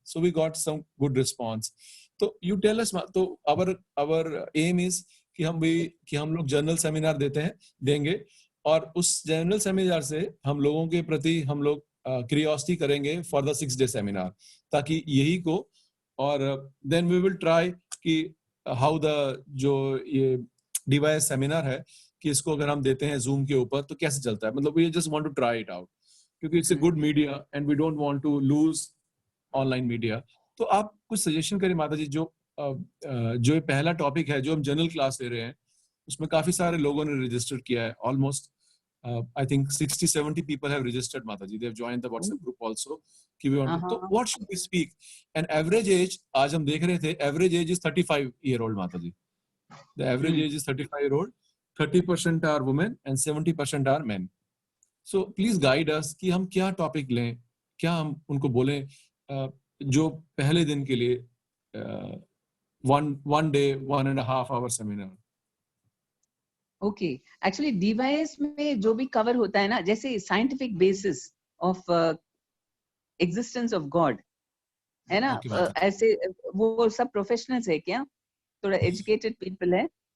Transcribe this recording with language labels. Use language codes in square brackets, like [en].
[en] So we got some good response. [hi] तो [en] you tell us, [hi] तो [en] our aim is [hi] कि हम लोग जर्नल सेमिनार देंगे और उस जर्नल सेमिनार से हम लोगों के प्रति हम लोग क्यूरियोसिटी करेंगे [en] for the 6 day seminar, [hi] ताकि यही को, और [en] then we will try [hi] कि हाउ द जो ये डिवाइस सेमिनार है कि इसको अगर हम देते हैं जूम के ऊपर तो कैसे चलता है। [en] मतलब we just want to try it out, क्योंकि it's a good media and we don't want to lose online media. [hi] तो आप कुछ सजेशन करें माता जी, जो ये पहला टॉपिक है जो हम जनरल क्लास ले रहे हैं, उसमें काफी सारे लोगों ने रजिस्टर किया है। [en] Almost I think 60-70 people have registered, Mataji. They have joined the WhatsApp group also. कि we want to, so what should we speak? And average age, [hi] आज हम देख रहे थे, [en] average age is 35-year-old, Mataji. The average age is 35-year-old. 30% are women and 70% are men. So please guide us [hi] कि हम क्या topic लें, क्या हम उनको बोलें जो पहले दिन के लिए [en] one day 1.5 hour seminar. [hi] Okay, actually device में जो भी कवर होता है ना, जैसे [en] scientific basis of existence of God [hi] है ना, ऐसे वो सब प्रोफेशनल्स है क्या, थोड़ा [en] educated people [hi] है?